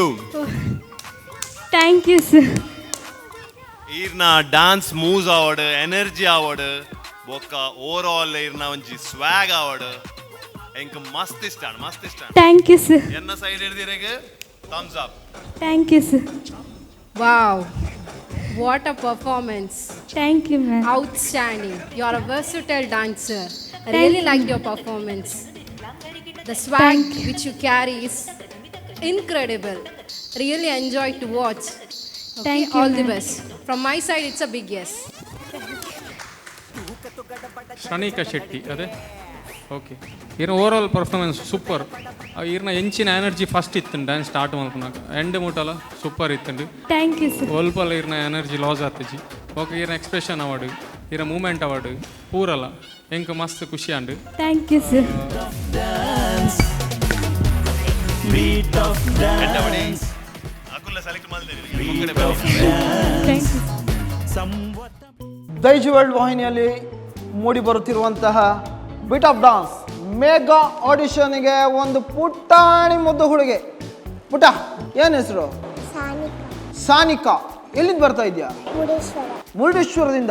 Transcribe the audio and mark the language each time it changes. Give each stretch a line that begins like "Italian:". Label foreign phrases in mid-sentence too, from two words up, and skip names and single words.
English: Thank you, sir.
Tulu: ಈರ್ನ
English: dance moves
Tulu: ಆವಡ್ ಎನರ್ಜಿ ಆವಡ್ ಬೊಕ್ಕ
English: over all
Tulu: ಈರ್ನ ಒಂಜಿ ಸ್ವಾಗ್ ಆವಡ್ ಎಂಕ್ ಮಸ್ತ್ ಇಷ್ಟ
English: Thank you, sir.
Tulu: ಎನ್ನ ಸೈಡ್ ಹಿಡಿದಿರೆಗೆ
English: thumbs up. Thank you, sir. Wow. What a performance. Thank you, ma'am. Outstanding. You are a versatile dancer. I really liked your performance. The swag which you carry is incredible. Really enjoyed to watch. Okay, Thank you, all the ma'am. best. From my side, it's a big yes.
Tulu: ಶ್ರಣಿಕಾ ಶೆಟ್ಟಿ ಅದೇ ಓಕೆ ಈರ್ನ
English: over all performance
Tulu: ಸೂಪರ್. ಈರ್ನ ಎಂಚಿನ ಎನರ್ಜಿ ಫಸ್ಟ್ ಇತ್ತು
English: dance start
Tulu: ಮಾಡ್ಕೊಳಕ ಎಂಡ್ ಮುಟ್ಟಲ್ಲ ಸೂಪರ್ ಇತ್ತು.
English: Thank you, sir.
Tulu: ಒಲ್ಪಲ್ಲ ಈರ್ನ
English: energy loss
Tulu: ಆತಜಿ. ಓಕೆ ಈರ್ನ ಎಕ್ಸ್ಪ್ರೆಷನ್ ಅವಾರ್ಡ್ ಈರ ಮೂಮೆಂಟ್ ಅವಾರ್ಡ್ ಪೂರಲ್ಲ ಎಂಕ್ ಮಸ್ತ್ ಖುಷಿ ಅಂಡು.
English: Thank you, sir. Beat of dance.
Tulu: ಅಕುಲ್ಲ ಸೆಲೆಕ್ಟ್ ಮಾಡಿದೆ.
English: Thank you.
Kannada: ದೈಜ್ ವರ್ಲ್ಡ್ ವಾಹಿನಿಯಲ್ಲಿ ಮೂಡಿ ಬರುತ್ತಿರುವಂತಹ ಬಿಟ್ ಆಫ್ ಡಾನ್ಸ್ ಮೆಗಾ ಆಡಿಷನ್ಗೆ ಒಂದು ಪುಟ್ಟಾಣಿ ಮುದ್ದು ಹುಡುಗಿ. ಪುಟ್ಟ ಏನು ಹೆಸರು? ಸಾನಿಕಾ. ಎಲ್ಲಿಂದ ಬರ್ತಾ ಇದೆಯಾ? ಮುರುಡೇಶ್ವರದಿಂದ.